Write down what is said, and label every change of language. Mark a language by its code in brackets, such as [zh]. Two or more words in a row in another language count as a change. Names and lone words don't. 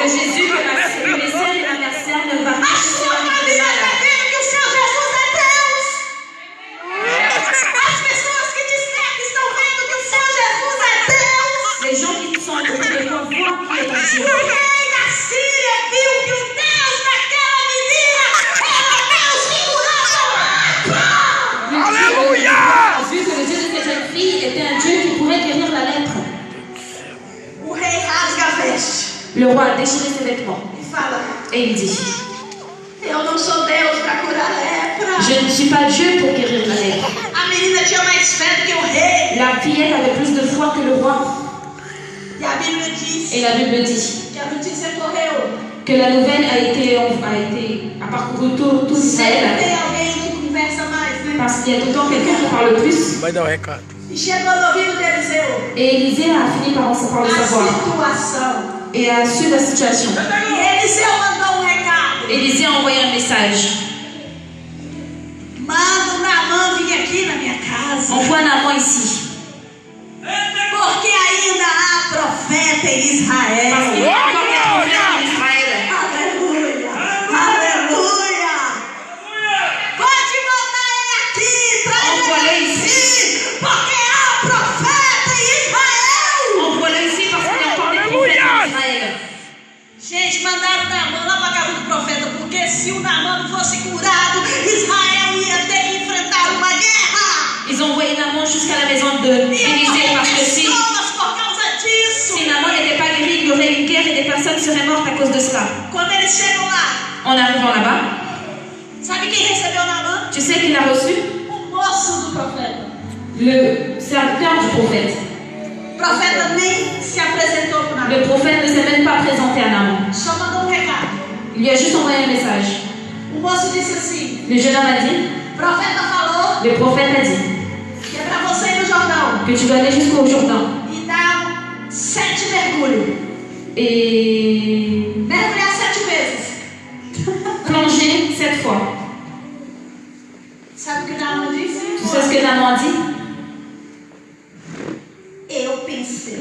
[fr] Le Jésus que mes soeurs et ma mère servent ne va [pt] A [fr] pas [pt] sua [fr] laisser [pt] família [fr] rien [pt] está [fr] arriver. [pt] vendo que o seu Jesus é Deus. As pessoas que te cercam estão vendo que o seu Jesus é Deus. [fr] Les gens qui sont autour de toi voient qui est en [pt] O [fr] Dieu. [pt] rei da Síria viu que o Deus daquela menina era Deus que curava a lepra. [fr] Alléluia. A vu que le Dieu de cette jeune fille était un Dieu qui pourrait guérir la lèpre. [pt] O rei rasga a veste [fr] Le roi a déchiré ses vêtements [pt] e fala: [fr] et il dit, [pt] eu [fr] suis pas Dieu pour guérir la lèpre. [pt] A menina tinha mais fé do que o rei. [fr] La fillette avait plus de foi que le roi. [pt] E a Bíblia diz [fr] Et la Bible dit [pt] que a notícia correu. [fr] que la nouvelle a parcouru tout Israël. [pt] Sempre tem alguém que conversa mais, né? [fr] Parce qu'il y a tout le temps quelqu'un qui parle plus. [pt] Vai dar o recado. E chegou no ouvido de Eliseu. [fr] Et Élisée a fini par le savoir. [pt] A situação. [fr] Et a su la situation. [pt] E Eliseu mandou recado. [fr] Élisée a envoyé un message. [pt] Manda o Naamã vir aqui na minha casa. [fr] Envoie Naaman ici. [pt] Porque ainda há profeta em Israel. [fr] Parce qu'il y a encore des prophètes en Israël. [pt] Aleluia! Aleluia! Pode mandar ele aqui, traz ele aqui, porque há profeta em Israel. [fr] Envoie-le ici parce qu'il y a encore des prophètes en Israël. [pt] Gente, mandaram Naamã lá para a casa do profeta, porque se o Naamã não fosse curado, Israel ia ter que enfrentar uma guerra. [fr] Ils ont envoyé Naaman jusqu'à la maison d'Élisée parce que si Naaman n'était pas guéri, il y aurait une guerre et des personnes seraient mortes à cause de cela. [pt] Quando eles chegam lá, [fr] En arrivant là-bas, [pt] sabe quem recebeu Naamã? [fr] tu sais qui l'a reçu? [pt] O moço do profeta. [fr] Le serviteur du prophète. [pt] O profeta nem se apresentou para Naamã. [fr] Le prophète ne s'est même pas présenté à Naaman. [pt] Só mandou recado. [fr] Il lui a juste envoyé un message. [pt] O moço disse assim: [fr] Le jeune homme a dit, [pt] o profeta falou [fr] le prophète a dit [pt] que é para você ir no Jordão [fr] que tu dois aller jusqu'au Jourdain [pt] e dar 7 mergulhos. [fr] et [pt] Mergulhar 7 vezes. [fr] plonger 7 fois. [pt] Sabe o que Naamã disse? [fr] Tu sais ce que Naaman a dit? [pt] Eu pensei